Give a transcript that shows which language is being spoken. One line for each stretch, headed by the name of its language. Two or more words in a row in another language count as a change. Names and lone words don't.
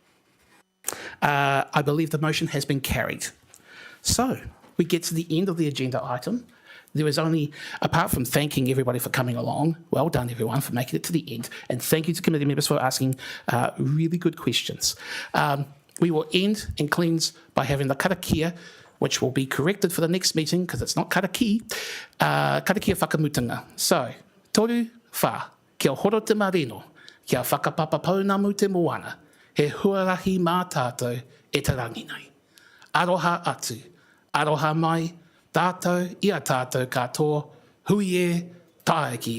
English: I believe the motion has been carried. So we get to the end of the agenda item. There is only, apart from thanking everybody for coming along, well done everyone for making it to the end, and thank you to committee members for asking really good questions. We will end and cleanse by having the karakia, which will be corrected for the next meeting because it's not karaki,
Māori: karakia whakamutunga. So, toru wha, kia horo te marino, kia whakapapa paunamu te moana, he huarahi mā tātou e te rangi nei. Aroha atu, aroha mai, tātou, ia tātou katoa, hui e, tae ki e.